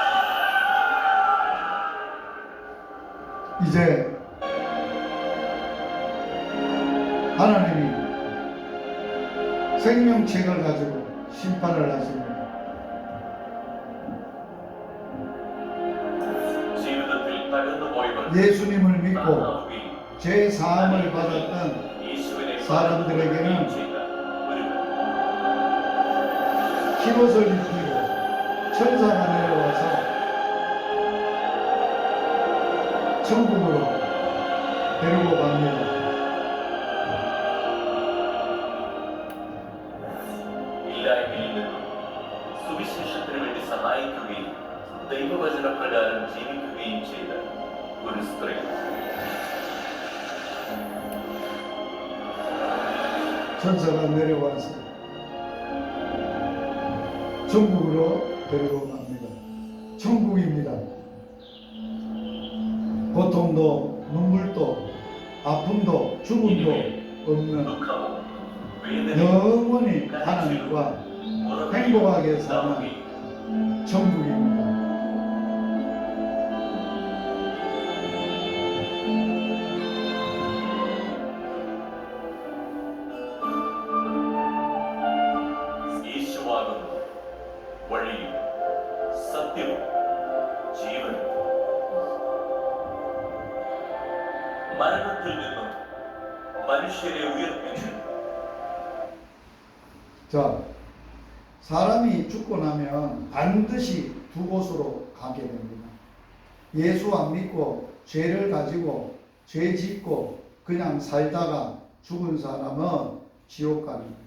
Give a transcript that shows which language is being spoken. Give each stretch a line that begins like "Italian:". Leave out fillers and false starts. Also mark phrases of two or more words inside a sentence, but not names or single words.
Korean: 이제 하나님이 생명책을 가지고 심판을 하십니다.
Malayalam: ജീവിതത്തിൽ തകർന്നുപോയവർ
Korean: 예수님을 믿고 나아오기 죄 사함을 받았던
Malayalam: യേശുവിനെ
Korean: 사람들에게는
Malayalam: ചെയ്ത ഒരു
Korean: 흰옷을 입히고 천사가 내려와서 천국으로 데리고 갑니다.
Malayalam: ഇല്ലായ്മയിൽ നിന്നും സുവിശേഷത്തിന് വേണ്ടി സഹായിക്കുകയും ദൈവവചനപ്രകാരം ജീവിക്കുകയും ചെയ്ത ഒരു സ്ത്രീ
Korean: 천사가 내려와서 천국으로 데리고 갑니다. 천국입니다. 고통도 눈물도 아픔도 죽음도 없는
Malayalam: ദുഃഖവും വേദനയും
Korean: 영원히 하나님과 행복하게 사는 천국입니다.
Malayalam: യേശുവാകുന്നു വഴിയും സത്യവും ജീവനും മരണത്തിൽ നിന്നും മനുഷ്യരെ ഉയർപ്പിച്ചു.
Korean: 자, 사람이 죽고 나면 반드시 두 곳으로 가게 됩니다. 예수 안 믿고 죄를 가지고 죄 짓고 그냥 살다가 죽은 사람은 지옥 가는 거예요.